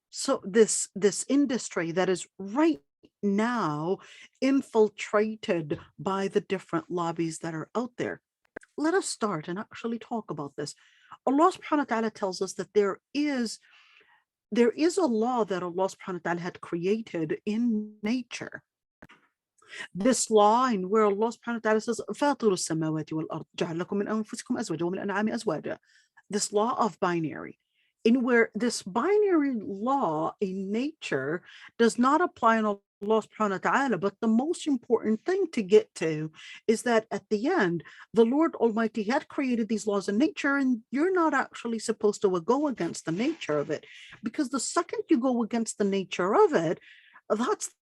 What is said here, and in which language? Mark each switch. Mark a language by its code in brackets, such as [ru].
[en] So this industry that is right now infiltrated by the different lobbies that are out there. Let us start and actually talk about this. Allah subhanahu wa ta'ala tells us that there is a law that Allah subhanahu wa ta'ala had created in nature. This law, in where Allah subhanahu wa ta'ala says, [ar] فَاطِرُ السَّمَاوَاتِ وَالْأَرْضِ جَعَلَ لَكُم مِّنْ أَنفُسِكُمْ أَزْوَاجًا وَمِنَ الْأَنْعَامِ أَزْوَاجًا. [en] This law of binary, in where this binary law in nature does not apply on Allah subhanahu wa ta'ala, but the most important thing to get to is that at the end, the Lord Almighty had created these laws in nature, and you're not actually supposed to go against the nature of it, because the second you go against the nature of it, that's